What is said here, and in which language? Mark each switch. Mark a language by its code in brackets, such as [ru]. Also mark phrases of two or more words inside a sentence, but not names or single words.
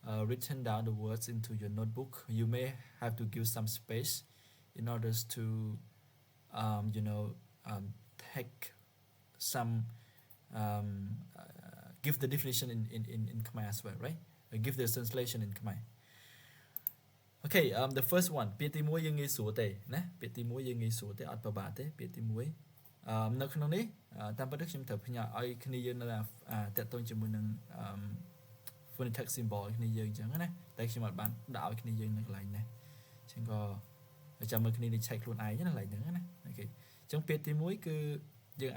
[en] written down the words into your notebook, you may have to give some space in order to you know take some give the definition in Khmer as well, right? Give the translation in Khmer. Okay, the first one [km] ពាក្យទី1យើងងាយស្រួលទេណាពាក្យទី1យើងងាយស្រួលទេអត់ពិបាកទេពាក្យទី1នៅក្នុងនេះតាមពិតខ្ញុំត្រូវផ្ញើឲ្យគ្នាយើងនៅតាក់ទងជាមួយនឹង [en] phonetic symbol [km] គ្នាយើងអញ្ចឹងណាតែខ្ញុំអត់បានដាក់ឲ្យគ្នាយើងនៅកន្លែងនេះអញ្ចឹងក៏ចាំមើលគ្នានេះឆែកខ្លួនឯងណាកន្លែងហ្នឹងណាអូខេអញ្ចឹងពាក្យទី1គឺយើង